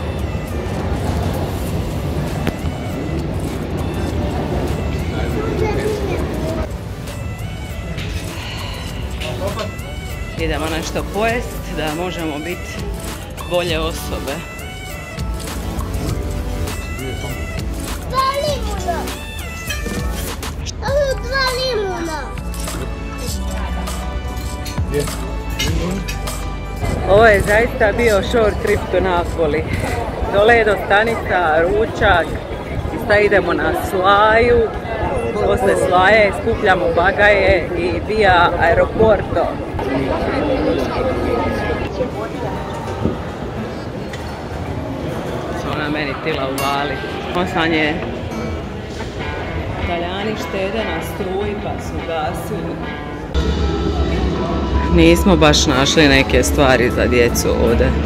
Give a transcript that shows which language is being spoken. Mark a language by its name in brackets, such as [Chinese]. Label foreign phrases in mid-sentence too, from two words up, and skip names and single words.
[Croatian] Idemo nešto pojest da možemo biti bolje osobe. 2 limuna! Ovo 2 limuna! Ovo je zaista bio [English] short trip to Napoli. [Croatian] Toledo stanica, ručak, i sad idemo na Slaju. Posle Slaje skupljamo bagaje i [Italian] via aeroporto. [Croatian] Su ona meni tila uvali. Osam je Italijani štede na struji pa su gasili. Nismo baš našli neke stvari za djecu ovdje.